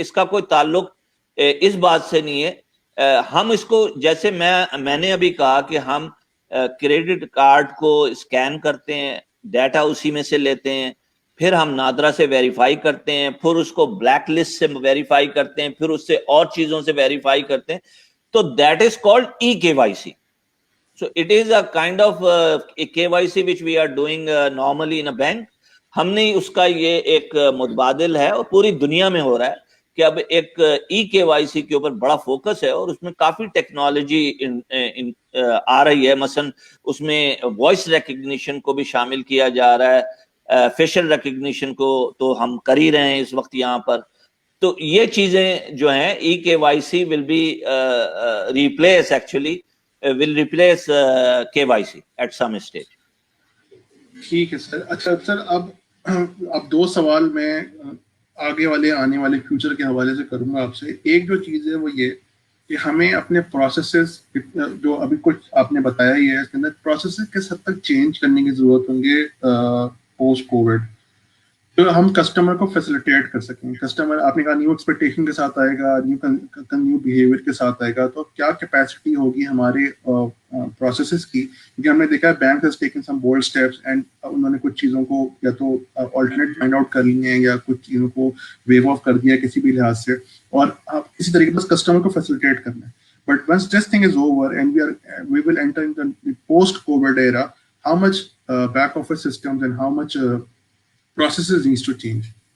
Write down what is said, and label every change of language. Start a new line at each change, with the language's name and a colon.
Urdu: اس کا کوئی تعلق اس بات سے نہیں ہے. ہم اس کو جیسے میں نے ابھی کہا کہ ہم کریڈٹ کارڈ کو اسکین کرتے ہیں, ڈیٹا اسی میں سے لیتے ہیں, پھر ہم نادرا سے ویریفائی کرتے ہیں, پھر اس کو بلیک لسٹ سے ویریفائی کرتے ہیں, پھر اس سے اور چیزوں سے ویریفائی کرتے ہیں.
English: تو that is called EKYC. So it is a kind of a KYC which we are doing normally in a bank.
Urdu: ہم نے اس کا یہ ایک متبادل ہے اور پوری دنیا میں ہو رہا ہے کہ اب ایک EKYC کے اوپر بڑا فوکس ہے, اور اس میں کافی ٹیکنالوجی آ رہی ہے. مثلا اس میں وائس ریکگنیشن کو بھی شامل کیا جا رہا ہے, فیشل ریکگنیشن کو تو ہم کر ہی رہے ہیں اس وقت یہاں پر. تو یہ چیزیں جو ہیں
English: EKYC will be replace actually will replace KYC at some stage.
Urdu: ٹھیک ہے سر. اچھا سر, اب 2 سوال میں آگے والے آنے والے فیوچر کے حوالے سے کروں گا آپ سے. ایک جو چیز ہے وہ یہ کہ ہمیں اپنے پروسیسز جو ابھی کچھ آپ نے بتایا ہی ہے اس کے اندر پروسیسز کس حد تک چینج کرنے کی ضرورت ہوں گے پوسٹ کووڈ, تو ہم کسٹمر کو فیسیلیٹیٹ کر سکیں. کسٹمر آپ نے کہا نیو ایکسپیکٹیشن کے ساتھ آئے گا, نیو بیہیویئر کے ساتھ آئے گا, تو کیا کیپیسٹی ہوگی ہمارے پروسیسز کی, کیونکہ ہم نے دیکھا ہے
English: bank has taken some bold steps and
Urdu: انہوں نے کچھ چیزوں کو یا تو آلٹرنیٹ فائنڈ آؤٹ کر لیے ہیں یا کچھ چیزوں کو ویو آف کر دیا ہے کسی بھی لحاظ سے, اور آپ کسی طریقے بس کسٹمر کو فیسیلیٹیٹ کرنا ہے.
English: But once this thing is over and we will enter into the post-COVID era, how much back office systems and how much processes needs to change?